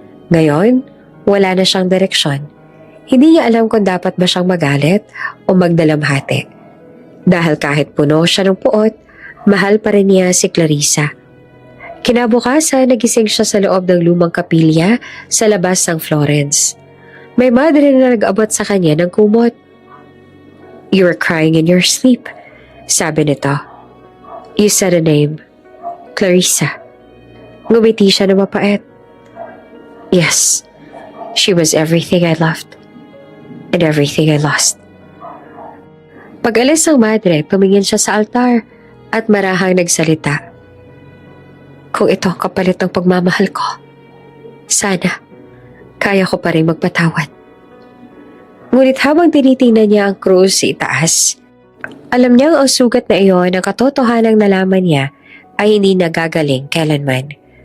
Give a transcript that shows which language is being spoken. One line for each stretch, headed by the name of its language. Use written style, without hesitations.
Filipino: Ngayon, wala na siyang direksyon. Hindi niya alam kung dapat ba siyang magalit o magdalamhati. Dahil kahit puno siya ng puot, mahal pa rin niya si Clarissa. Kinabukasan, nagising siya sa loob ng lumang kapilya sa labas ng Florence. May madre na nag-abot sa kanya ng kumot.
English: "You were crying in your sleep,"
Filipino: sabi nito.
English: "You said a name. Clarissa."
Filipino: Ngumiti siya na mapait.
English: "Yes, she was everything I loved and everything I lost."
Filipino: Pag-alis ng madre, pumingin siya sa altar at marahang nagsalita. "Kung ito ang kapalit ng pagmamahal ko, sana kaya ko pa rin magpatawad." Ngunit habang tinitingnan niya ang krus sa itaas, alam niyang ang sugat na iyon ang katotohanang nalaman niya ay hindi nagagaling kailanman.